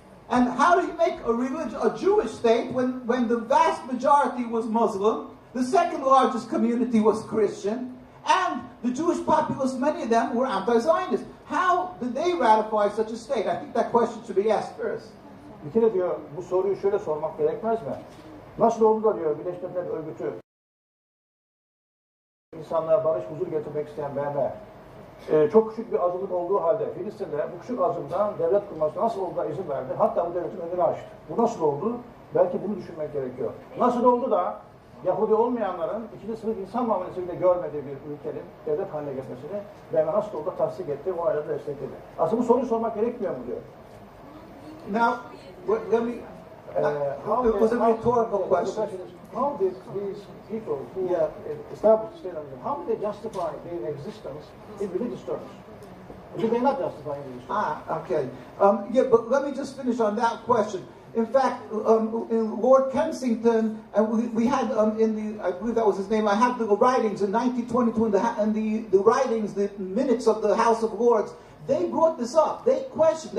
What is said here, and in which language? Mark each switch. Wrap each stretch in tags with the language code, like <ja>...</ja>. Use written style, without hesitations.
<en>And how do you make a Jewish state when the vast majority was Muslim, the second largest community was Christian, and the Jewish populace, many of them were anti-Zionist? How did they ratify such a state? I think that question should be asked first.</en> <tr>Bir kere diyor, bu soruyu şöyle sormak gerekmez mi? Nasıl oldu da diyor, Birleşmiş Milletler Örgütü, insanlara barış, huzur getirmek isteyen BM, çok küçük bir azınlık olduğu halde Filistin'de bu küçük azınlıktan devlet kurmasına nasıl olduğuna izin verdi. Hatta bu devletin önünü açtı. Bu nasıl oldu? Belki bunu düşünmek gerekiyor. Nasıl oldu da Yahudi olmayanların ikinci sınıf insan muamelesi bile görmediği bir ülkenin devlet haline gelmesini BM nasıl oldu tasdik etti, o ayrıca destekledi. Aslında bu soruyu sormak gerekmiyor mu diyor.</tr> <en>Now, let me. It was a rhetorical question. How did these people who established the state of Israel, how did they justify their existence in religious terms? They not justify it. Okay. Yeah, but let me just finish on that question. In fact, in Lord Kensington, and we had I believe that was his name. I have the writings in 1922, and the writings, the minutes of the House of Lords. They brought this up. They questioned.</en>